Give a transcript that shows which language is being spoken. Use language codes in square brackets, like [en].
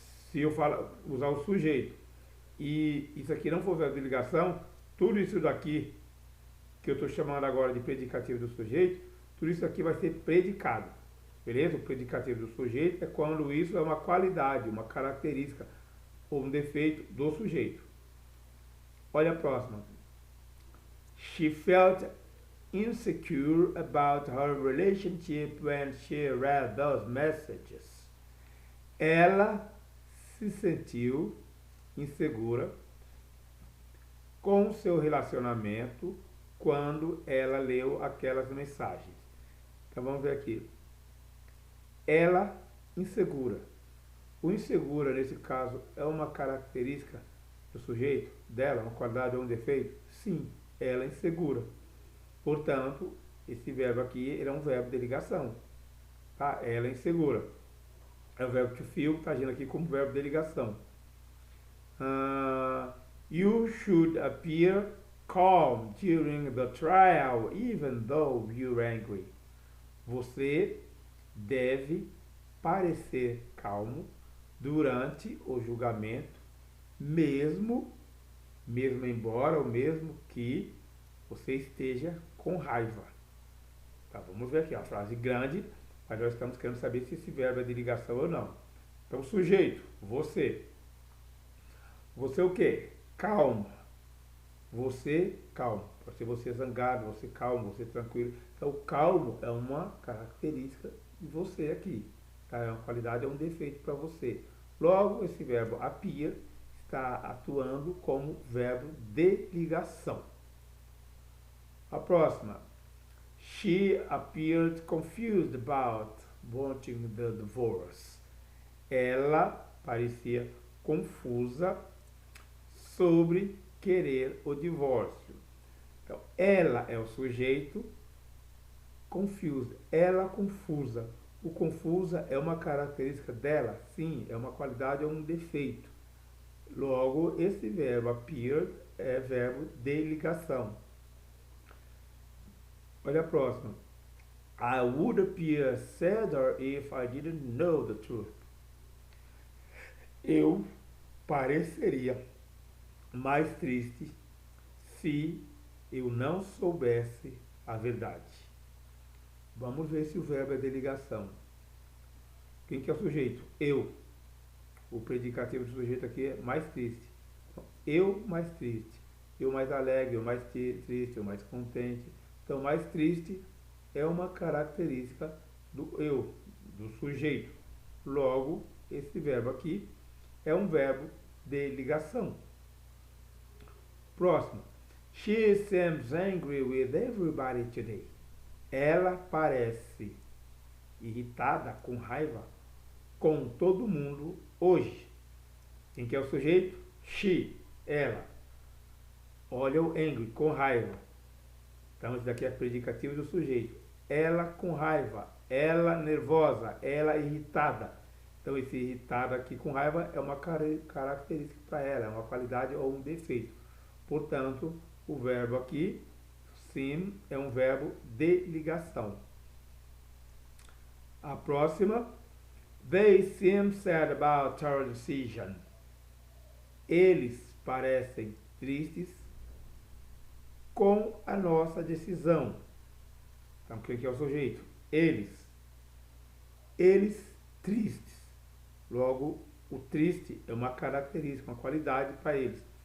[pt] Se eu usar o sujeito e isso aqui não for verbo de ligação, tudo isso daqui que eu estou chamando agora de predicativo do sujeito, tudo isso aqui vai ser predicado. Beleza? O predicativo do sujeito é quando isso é uma qualidade, uma característica ou um defeito do sujeito. Olha a próxima. [en] She felt insecure about her relationship when she read those messages. [pt] Ela se sentiu insegura com seu relacionamento quando ela leu aquelas mensagens. Então vamos ver aqui. Ela insegura. O insegura, nesse caso, é uma característica do sujeito, dela, uma qualidade ou um defeito? Sim, ela é insegura. Portanto, esse verbo aqui ele é um verbo de ligação. Tá? Ela é insegura. É o verbo to feel, que está agindo aqui como verbo de ligação. [en] You should appear calm during the trial, even though you're angry. [pt] Você deve parecer calmo durante o julgamento, mesmo embora ou mesmo que você esteja com raiva. Tá, vamos ver aqui, a frase grande, mas nós estamos querendo saber se esse verbo é de ligação ou não. Então, sujeito, você. Você o quê? Calmo. Você calmo. Pode ser você zangado, você calmo, você tranquilo. Então, calmo é uma característica de você aqui. Tá? É uma qualidade, é um defeito para você. Logo, esse verbo appear está atuando como verbo de ligação. A próxima. [en] She appeared confused about wanting the divorce. [pt] Ela parecia confusa sobre querer o divórcio. Então, ela é o sujeito, confused, ela confusa. O confusa é uma característica dela? Sim, é uma qualidade ou um defeito. Logo, esse verbo appear é verbo de ligação. Olha a próxima. [en] I would appear sadder if I didn't know the truth. [pt] Eu pareceria mais triste se eu não soubesse a verdade. Vamos ver se o verbo é de ligação. Quem que é o sujeito? Eu. O predicativo do sujeito aqui é mais triste. Então, eu mais triste. Eu mais alegre, eu mais triste, eu mais contente. Então, mais triste é uma característica do eu, do sujeito. Logo, esse verbo aqui é um verbo de ligação. Próximo. [en] She seems angry with everybody today. [pt] Ela parece irritada, com raiva, com todo mundo hoje. Quem que é o sujeito? She, ela. Olha o angry, com raiva. Então, isso daqui é predicativo do sujeito. Ela com raiva, ela nervosa, ela irritada. Então, esse irritado aqui com raiva é uma característica para ela, é uma qualidade ou um defeito. Portanto, o verbo aqui, seem, é um verbo de ligação. A próxima. [en] They seem sad about our decision. [pt] Eles parecem tristes com a nossa decisão. Então, o que é o sujeito? Eles. Eles tristes. Logo, o triste é uma característica, uma qualidade para eles.